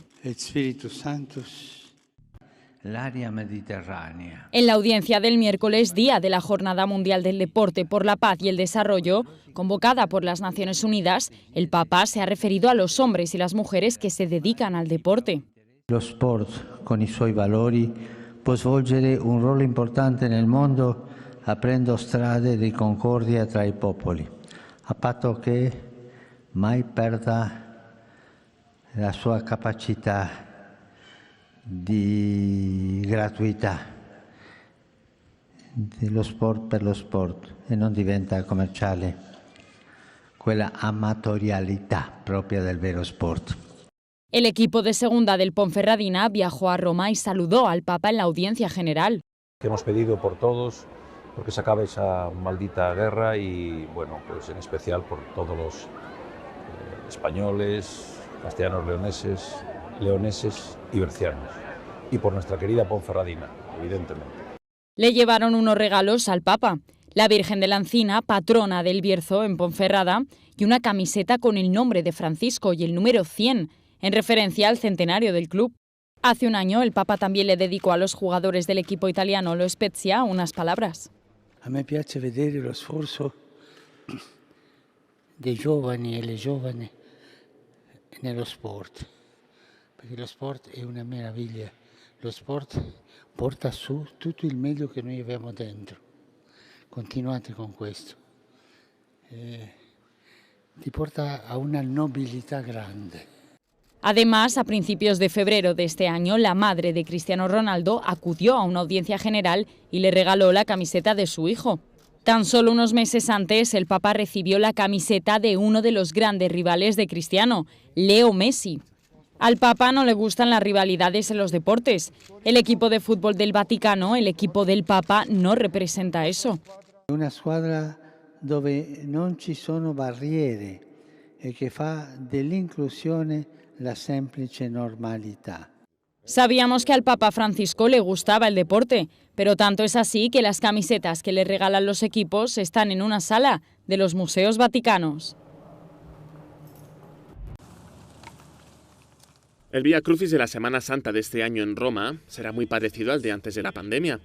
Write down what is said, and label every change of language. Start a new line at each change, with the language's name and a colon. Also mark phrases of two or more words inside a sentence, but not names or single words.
Spanish: Espíritu Santo, l'área mediterránea. En la audiencia del miércoles, día de la Jornada Mundial del Deporte por la Paz y el Desarrollo, convocada por las Naciones Unidas, el Papa se ha referido a los hombres y las mujeres que se dedican al deporte.
Italian: Lo sport, con i suoi valori, può svolgere un ruolo importante nel mondo, aprendo strade di concordia tra i popoli, a patto che mai perda la sua capacità di gratuità dello sport per lo sport e non diventa commerciale quella amatorialità propria del vero sport.
Spanish: El equipo de segunda del Ponferradina viajó a Roma y saludó al Papa en la audiencia general. Hemos pedido por todos, porque se acabe esa maldita guerra y, bueno, pues en especial por todos los españoles, castellanos leoneses y bercianos. Y por nuestra querida Ponferradina, evidentemente. Le llevaron unos regalos al Papa, la Virgen de la Encina, patrona del Bierzo en Ponferrada, y una camiseta con el nombre de Francisco y el número 100, en referencia al centenario del club. Hace un año el Papa también le dedicó a los jugadores del equipo italiano Lo Spezia unas palabras.
Italian: A me piace vedere lo sforzo dei giovani e le giovani nello sport, perché lo sport è una meraviglia. Lo sport porta su tutto il meglio che noi abbiamo dentro. Continuate con questo. Ti porta a una nobilità grande.
Spanish: Además, a principios de febrero de este año, la madre de Cristiano Ronaldo acudió a una audiencia general y le regaló la camiseta de su hijo. Tan solo unos meses antes, el Papa recibió la camiseta de uno de los grandes rivales de Cristiano, Leo Messi. Al Papa no le gustan las rivalidades en los deportes. El equipo de fútbol del Vaticano, el equipo del Papa, no representa eso.
Italian: Una squadra dove non ci sono barriere e che fa dell'inclusione la semplice normalità.
Spanish: Sabíamos que al Papa Francisco le gustaba el deporte, pero tanto es así que las camisetas que le regalan los equipos están en una sala de los museos vaticanos. El Vía Crucis de la Semana Santa de este año en Roma será muy parecido al de antes de la pandemia.